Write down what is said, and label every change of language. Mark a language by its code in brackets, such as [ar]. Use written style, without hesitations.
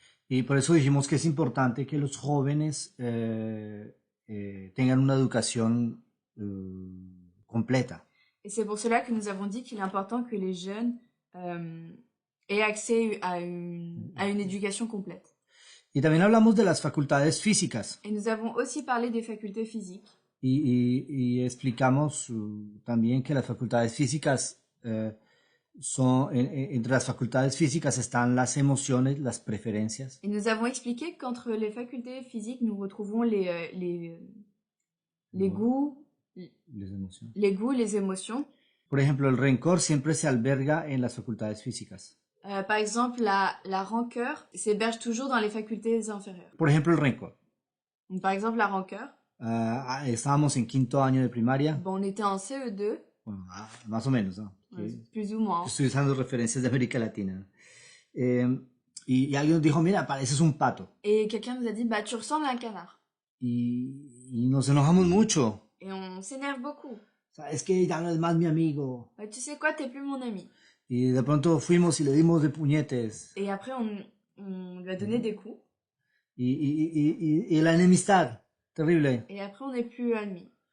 [es] Y por eso dijimos que es importante que los jóvenes tengan una educación completa. [fr] Et c'est pour cela que nous avons dit qu'il est important que les jeunes aient accès à une éducation complète. [es] Y también hablamos de las facultades físicas. [fr] Et nous avons aussi parlé des facultés physiques. [es] Y explicamos también que las facultades físicas entre las facultades físicas están las emociones, las preferencias. [fr] Et nous avons expliqué qu'entre les facultés physiques, nous retrouvons les goûts, les goûts, les émotions. [es] Por ejemplo, el rencor siempre se alberga en las facultades físicas. [fr] Par exemple, la rancœur s'héberge toujours dans les facultés inférieures. [es] Por ejemplo, el rencor. [fr] Donc, par exemple, la rancœur. [es] Estábamos en quinto año de primaria. [fr] Bon, on était en CE2. [es] Bueno, más o menos, ¿no? [fr] Plus ou moins. [es] Estoy usando referencias de América Latina. Y alguien nos dijo, mira, pareces un pato. [fr] Et quelqu'un nous a dit, bah, tu ressembles à un canard. [es] Y nos enojamos mucho. [fr] Et on s'énerve beaucoup. [es] Es que ya no es más mi amigo. [fr] Bah, tu sais quoi, t'es plus mon ami. [es] Y de pronto fuimos y le dimos de puñetes. [fr] Et après, on lui a donné des coups. [es] Y la enemistad, terrible. [fr] Et après, on n'est plus amis.